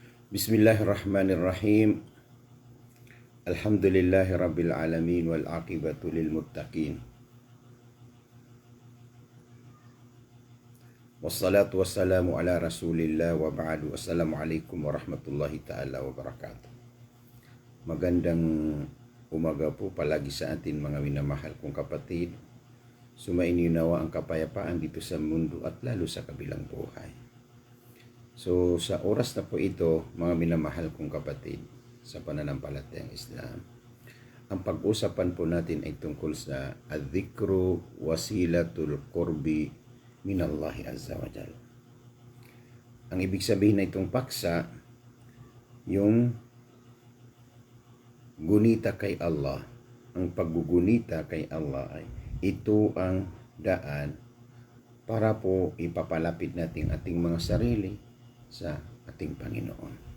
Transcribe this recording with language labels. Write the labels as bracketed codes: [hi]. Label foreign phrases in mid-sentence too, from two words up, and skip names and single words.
[ar] بسم الله الرحمن الرحيم الحمد لله رب العالمين والعاقبة للمتقين. والصلاة والسلام على رسول الله وبعد. السلام عليكم ورحمة الله تعالى وبركاته. [tl] Magandang umaga po palagi sa atin mga minamahal kong kapatid. Sumainyo nawa ang kapayapaan dito sa mundo at lalo sa kabilang buhay. So sa oras na po ito, mga minamahal kong kapatid sa pananampalatayang Islam, ang pag-usapan po natin ay tungkol sa [ar] الذكر وسيلة القرب من الله عز وجل. [tl] Ang ibig sabihin na itong paksa, yung gunita kay Allah. Ang paggugunita kay Allah ay ito ang daan para po ipapalapit natin ating mga sarili sa ating Panginoon.